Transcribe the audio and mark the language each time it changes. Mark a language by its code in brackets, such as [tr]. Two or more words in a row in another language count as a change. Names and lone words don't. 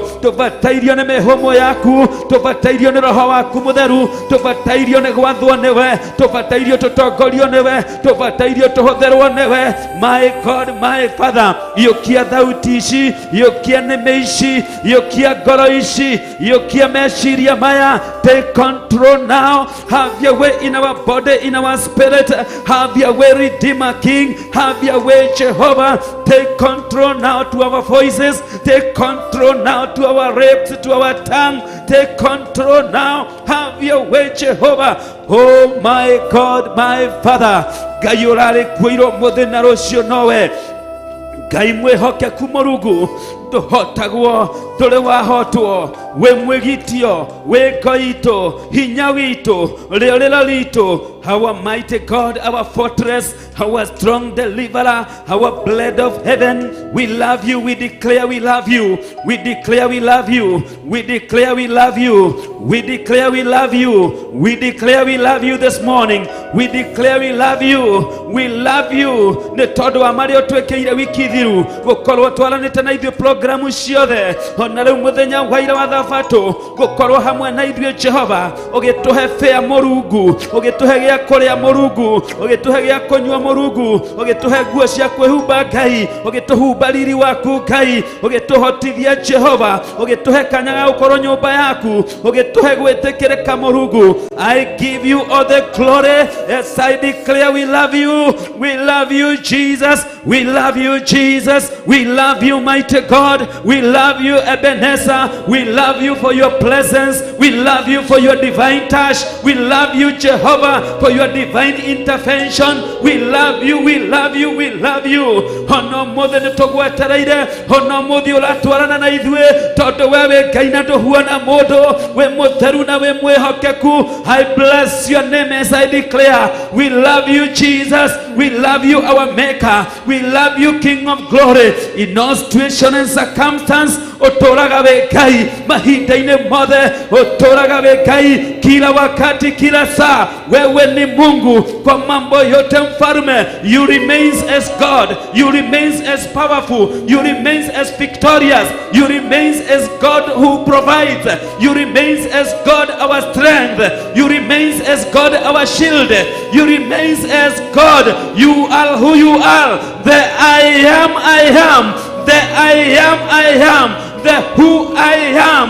[ki] Tubatairio ni mihumo yaku, tubatairio ni roho waku mutheru, tubatairio ni gwathwo niwe, tubatairio tutongorio niwe, tubatairio tuhutherwo niwe. [en] My God, my Father, [ki] yokia thauti ici, yokia neme ici, yokia ngoro ici, yokia meciria maya. [en] Take control now. Have your way in our body, in our spirit. Have your way, Redeemer King. Have your way, Jehovah. Take control now to our voices. Take control now to our lips, to our tongue. Take control now. Have your way, Jehovah. Oh my God, my Father. [ki] Ngai urare kuiro muthenya rucio nowe. Ngai mwihokeku Mũrungu, tuhotagwo turi wahotwo, we mwigitio, we Ngai hinya witu, riorero ritu. [en] Our mighty God, our fortress, our strong deliverer, our blood of heaven. We love you, we declare we love you, we declare we love you, we declare we love you, we declare we love you, we declare we love you this morning, we declare we love you, we love you. [ki] Nĩ tondũ wa marĩa ũtwĩkĩire wiki thiru, gũkorwo twaranĩte na ithuĩ programu ciothe, ona rĩu mũthenya wa ira wa thabatũ, gũkorwo hamwe na ithuĩ Jehova, ũgĩtũhe fare Mũrungu, ũgĩtũhe gĩa kũrĩa Mũrungu, ũgĩtũhe gĩa kũnyua Mũrungu, ũgĩtũhe nguo cia kwĩhumba Ngai, ũgĩtũhumba riri waku Ngai, ũgĩtũhotithia Jehova, ũgĩtũhe kanya ga gũkorwo nyũmba yaku, ũgĩtũhe gwĩtĩkĩrĩka Mũrungu. [en] I give you all the glory as I declare we love you, we love you Jesus, we love you Jesus, we love you mighty God, we love you Ebenezer, we love you for your presence, we love you for your divine touch, we love you Jehovah for your divine intervention, we love you, we love you, we love you. [ki] Ono mothe nitugwetereire, ono mothe uratwarana na ithuĩ, tondu wewe Ngai na nduhuana mundu, we mutheru na we mwihokeku. [en] I bless your name as I declare we love you Jesus, we love you our maker, we love you King of glory. In all situation and circumstance, [ki] uturaga we Ngai mahinda-ini mothe, uturaga we Ngai [sw] kila wakati kila saa. Wewe ni Mungu kwa mambo yote mfalme. [en] You remains as God, you remains as powerful, you remains as victorious, you remains as God who provides, you remains as God our strength, you remains as God our shield, you remains as God. You are who you are, the I am, the I am, the who I am.